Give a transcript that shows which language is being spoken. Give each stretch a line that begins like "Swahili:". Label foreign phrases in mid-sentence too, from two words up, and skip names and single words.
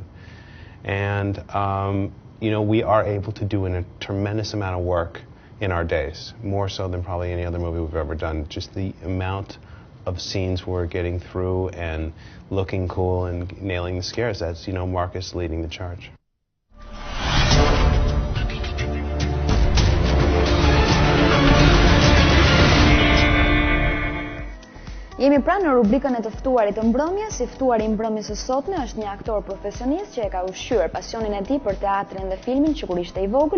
English: And, you know, we are able to do a tremendous amount of work in our days, more so than probably any other movie we've ever done. Just the amount of scenes we're getting through and looking cool and nailing the scares, that's, you know, Marcus leading the charge.
Albanian: Jemi pra në rubrikën e të ftuarit të mbrëmjes. Si ftuari i mbrëmjes së sotme është një aktor profesionist që e ka ushqyer pasionin e tij për teatrin dhe filmin që kur ishte i vogël.